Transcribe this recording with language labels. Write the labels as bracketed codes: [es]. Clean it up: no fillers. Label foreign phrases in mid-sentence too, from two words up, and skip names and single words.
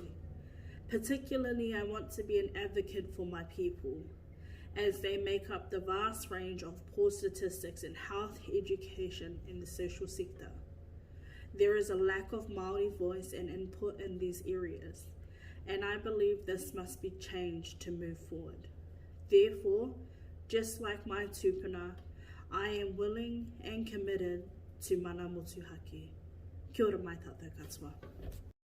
[en] Particularly, I want to be an advocate for my people, as they make up the vast range of poor statistics in health, education, and the social sector. There is a lack of Māori voice and input in these areas, and I believe this must be changed to move forward. Therefore, just like my tūpuna, I am willing and committed to [mi] mana motu hake. Kia ora mai tātou katoa.